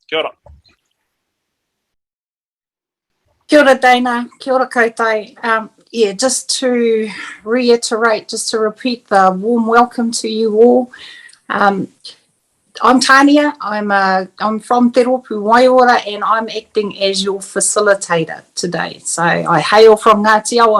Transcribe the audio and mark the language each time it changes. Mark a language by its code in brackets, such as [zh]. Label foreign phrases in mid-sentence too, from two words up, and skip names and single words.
[mi] Kia ora. Kia ora, Dana. Kia ora koutou. [en] Yeah, just to reiterate, just to repeat the warm welcome to you all. I'm Tania. I'm from Te Roopu Waiora, and I'm acting as your facilitator today. So I hail from Ngāti Awa.